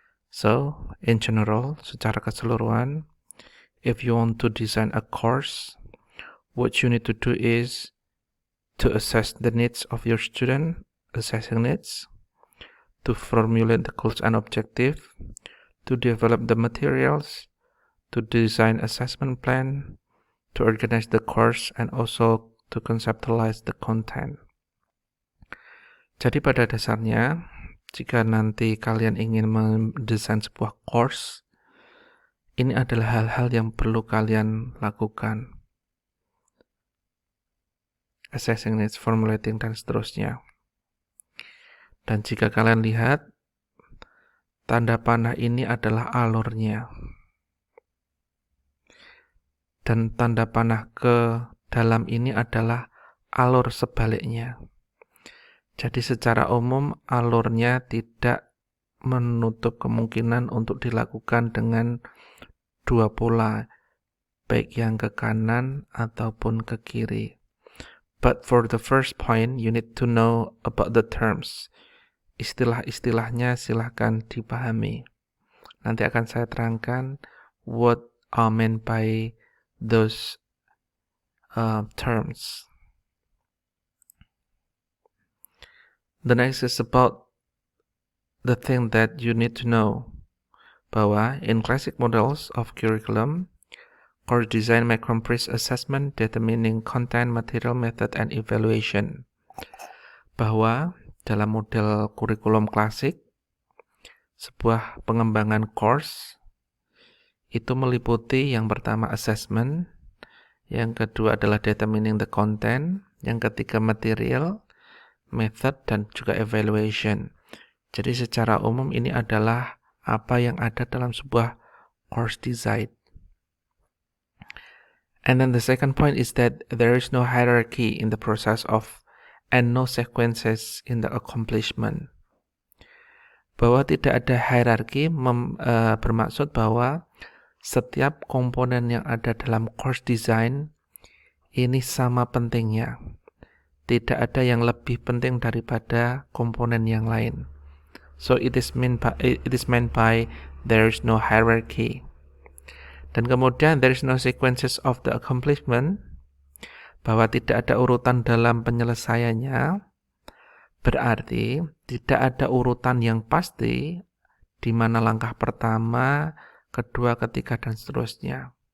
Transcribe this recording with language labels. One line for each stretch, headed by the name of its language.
English: So, in general,
Indonesian: secara keseluruhan,
English: if you want to design a course, what you need to do is to assess the needs of your student, assessing needs, to formulate the goals and objectives, to develop the materials, to design assessment plan, to organize the course, and also to conceptualize the content.
Indonesian: Jadi pada dasarnya, jika nanti kalian ingin mendesain sebuah course, ini adalah hal-hal yang perlu kalian lakukan. Assessing needs, formulating, dan seterusnya. Dan jika kalian lihat, tanda panah ini adalah alurnya. Dan tanda panah ke dalam ini adalah alur sebaliknya. Jadi secara umum alurnya tidak menutup kemungkinan untuk dilakukan dengan dua pola, baik yang ke kanan ataupun ke kiri.
English: But for the first point, you need to know about the terms.
Indonesian: Istilah-istilahnya silahkan dipahami. Nanti akan saya terangkan
English: what are meant by those terms. The next is about the thing that you need to know. Bahwa in classic models of curriculum, course design may comprise assessment, determining content, material, method, and evaluation.
Indonesian: Bahwa dalam model kurikulum klasik, sebuah pengembangan course itu meliputi yang pertama assessment, yang kedua adalah
English: determining the content,
Indonesian: yang ketiga material, method, dan juga evaluation. Jadi secara umum ini adalah apa yang ada dalam sebuah course design.
English: And then the second point is that there is no hierarchy in the process of and no sequences in the accomplishment.
Indonesian: Bahwa tidak ada hierarki bermaksud bahwa setiap komponen yang ada dalam course design ini sama pentingnya. Tidak ada yang lebih penting daripada komponen yang lain.
English: So it is meant by there is no hierarchy.
Indonesian: Dan kemudian
English: there is no sequences of the accomplishment,
Indonesian: bahwa tidak ada urutan dalam penyelesaiannya, berarti tidak ada urutan yang pasti di mana langkah pertama, kedua, ketiga, dan seterusnya.